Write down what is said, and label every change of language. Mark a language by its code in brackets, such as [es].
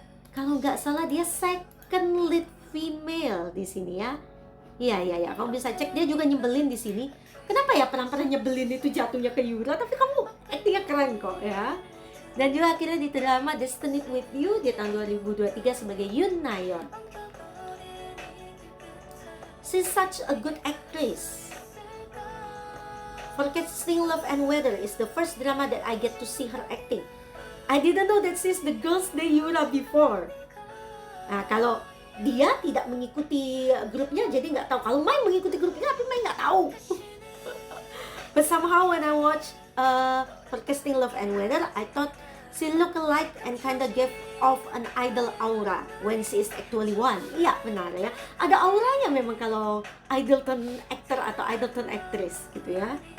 [id] Kalau nggak salah dia [en] second lead female [id] di sini ya. Iya, kamu bisa cek, dia juga nyebelin di sini. Kenapa ya peran-peran nyebelin itu jatuhnya ke Yura, tapi kamu actingnya keren kok ya. Dan juga akhirnya di drama Destined With You di tahun 2023 sebagai Yoon Na-yeon. [en] She's such a good actress. Forecasting Love and Weather is the first drama that I get to see her acting. I didn't know that she's the girl's day Yura before. [id] Nah, kalau dia tidak mengikuti grupnya, jadi nggak tahu. Kalau Mai mengikuti grupnya, tapi Mai nggak tahu. [en] But somehow when I watch Forecasting Love and Weather, I thought she looked alike and kinda gave off an idol aura when she is actually one. [id] Iya, benar ya. Ada auranya memang kalau idol turn actor atau idol turn actress gitu ya.